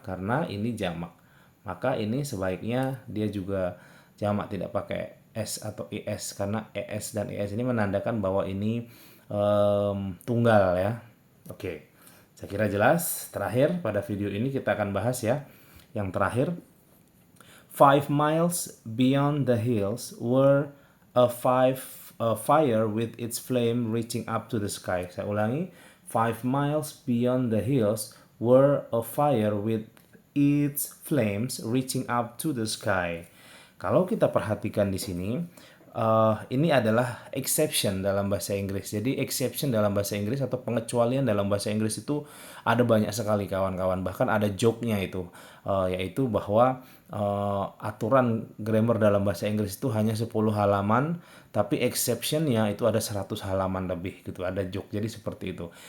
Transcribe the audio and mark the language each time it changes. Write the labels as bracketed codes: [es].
[id] Karena ini jamak. Maka ini sebaiknya dia juga jamak, tidak pakai s atau is, karena es dan es ini menandakan bahwa ini tunggal ya. Oke. Saya kira jelas. Terakhir pada video ini kita akan bahas ya. Yang terakhir, [en] 5 miles beyond the hills were a fire with its flame reaching up to the sky. [id] Saya ulangi, [en] 5 miles beyond the hills were a fire with its flames reaching up to the sky. [id] Kalau kita perhatikan di sini, ini adalah exception dalam bahasa Inggris. Jadi exception dalam bahasa Inggris atau pengecualian dalam bahasa Inggris itu ada banyak sekali kawan-kawan. Bahkan ada joke-nya itu, yaitu bahwa aturan grammar dalam bahasa Inggris itu hanya 10 halaman, tapi exception-nya itu ada 100 halaman lebih gitu. Ada joke. Jadi seperti itu.